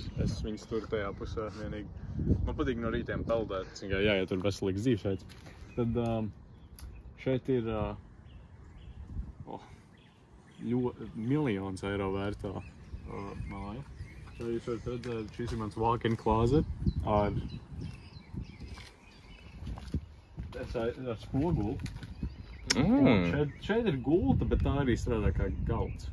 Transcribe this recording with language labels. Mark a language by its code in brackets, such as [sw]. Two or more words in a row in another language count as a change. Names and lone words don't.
[lv] Es viņas tur tajā pusē vienīgi. Man patīk no rītiem peldēt. Jā, tur veselīgs dzīvesveids. Tad šeit ir miljons eiro vērtā māja. Šeit jūs varat redzēt, šis ir mans [en] walk-in closet [lv] ar spoguli. Šeit ir gulta, bet tā arī strādā kā galds.